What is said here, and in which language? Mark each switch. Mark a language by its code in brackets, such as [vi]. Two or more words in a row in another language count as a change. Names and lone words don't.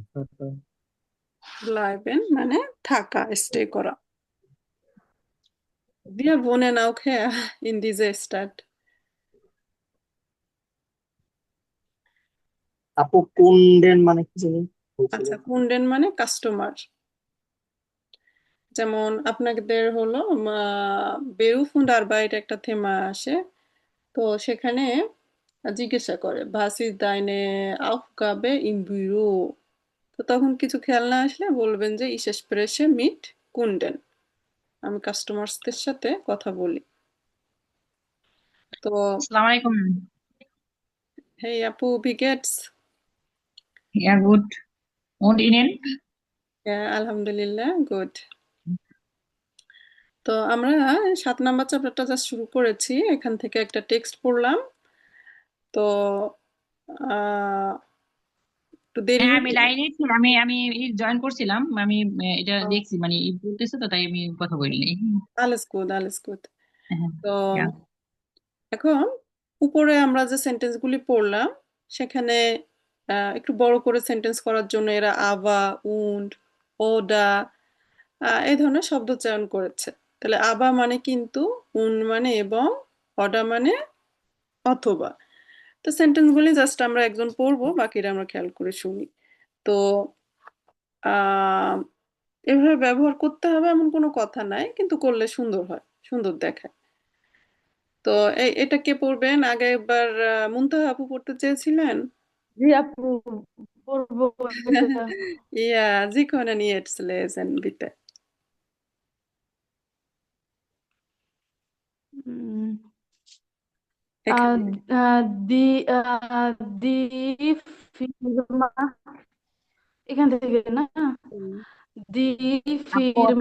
[bn] bleiben মানে থাকা, স্টে করা। [de] Wir wohnen auch hier in dieser Stadt. [bn] আপু কুন্ডেন মানে কি জানি আচ্ছা, কুন্ডেন মানে কাস্টমার। যেমন আপনাদের হলো [de] Beruf und Arbeit [bn] একটা থেমা আসে, তো সেখানে জিজ্ঞাসা করে [de] was ist deine Aufgabe im Büro? [bn] তো তখন কিছু খেয়াল না আসলে বলবেন যে [de] ich spreche mit Kunden, [bn] আমি কাস্টমারসদের সাথে কথা বলি। তো [ar] السلام عليكم. [bn] hey আপু, [de] wie geht's? Ja, gut. Und Ihnen? [bn] হ্যাঁ, আলহামদুলিল্লাহ, গুড। তো আমরা 7 নাম্বার চ্যাপ্টারটা জাস্ট শুরু করেছি, এখান থেকে একটা টেক্সট পড়লাম। তো একটু দেরি হ্যাঁ, হয়ে আমি গেল। লাইনে ছিলাম, আমি জয়েন করছিলাম, আমি এটা ও, দেখছি, মানে বলতেছে তো, তাই আমি কথা বলিনি। [de] alles gut, alles gut। [bn] হ্যাঁ, তো [de] ja. [bn] এখন উপরে আমরা যে সেন্টেন্সগুলি পড়লাম সেখানে একটু বড় করে সেন্টেন্স করার জন্য এরা [de] aber, und, oder [bn] এই ধরনের শব্দ চয়ন করেছে। তাহলে আবা মানে কিন্তু, উন মানে এবং, অডা মানে অথবা। তো সেন্টেন্সগুলি জাস্ট আমরা একজন পড়বো, বাকিরা আমরা খেয়াল করে শুনি। তো আহ, এভাবে ব্যবহার করতে হবে এমন কোনো কথা নাই, কিন্তু করলে সুন্দর হয়, সুন্দর দেখায়। তো এটা কে পড়বেন? আগে একবার মুনতাহা আপু পড়তে চেয়েছিলেন। জি আপু, পড়বো এটা। [de] Ja, Sie können jetzt lesen, bitte. উম, আহ, [bn] এখানে আহ, [de] die die Firma, [bn] এখান থেকে না? হুম, দি আপু আপনার